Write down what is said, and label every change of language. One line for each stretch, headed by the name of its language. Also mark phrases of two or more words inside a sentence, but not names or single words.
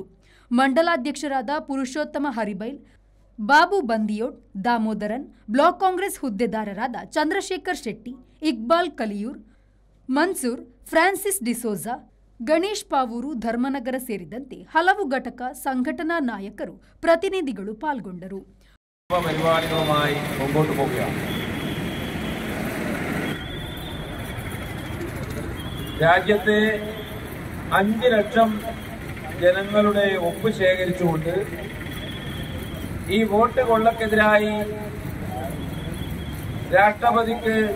Kannada: ಮಂಡಲಾಧ್ಯಕ್ಷರಾದ ಪುರುಷೋತ್ತಮ ಹರಿಬೈಲ್, ಬಾಬು ಬಂದಿಯೋಡ್, ದಾಮೋದರನ್, ಬ್ಲಾಕ್ ಕಾಂಗ್ರೆಸ್ ಹುದ್ದೆದಾರರಾದ ಚಂದ್ರಶೇಖರ್ ಶೆಟ್ಟಿ, ಇಕ್ಬಾಲ್ ಕಲಿಯೂರ್, ಮನ್ಸೂರ್, ಫ್ರಾನ್ಸಿಸ್ ಡಿಸೋಜಾ, ಗಣೇಶ್ ಪಾವೂರು, ಧರ್ಮನಗರ ಸೇರಿದಂತೆ ಹಲವು ಘಟಕ ಸಂಘಟನಾ ನಾಯಕರು, ಪ್ರತಿನಿಧಿಗಳು ಪಾಲ್ಗೊಂಡರು.
Malayalam: രാജ്യത്തെ 5 ലക്ഷം ജനങ്ങളുടെ ഒപ്പ് ശേഖരിച്ചുകൊണ്ട് ഈ വോട്ട് കൊള്ളക്കെതിരായി രാഷ്ട്രപതിക്ക്